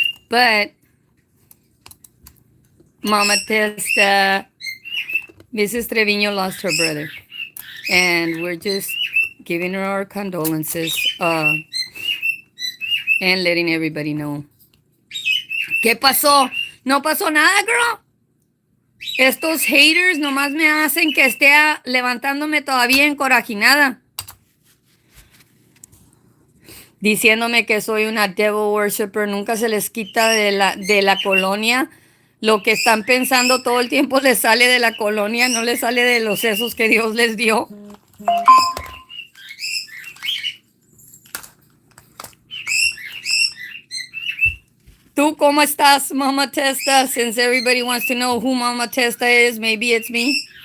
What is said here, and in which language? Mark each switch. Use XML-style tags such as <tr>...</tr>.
<en>But Mama Testa, Mrs. Trevino lost her brother, and we're just giving her our condolences, and letting everybody know.</en> <es>¿Qué pasó? No pasó nada, girl. Estos haters nomás me hacen que esté levantándome todavía encorajinada, diciéndome que soy una</es> <en>devil worshiper.</en> <es>Nunca se les quita de la colonia. Lo que están pensando todo el tiempo les sale de la colonia, no les sale de los sesos que Dios les dio. ¿Tú cómo estás, Mama Testa?</es> <en>Since everybody wants to know who Mama Testa is, maybe it's me.</en>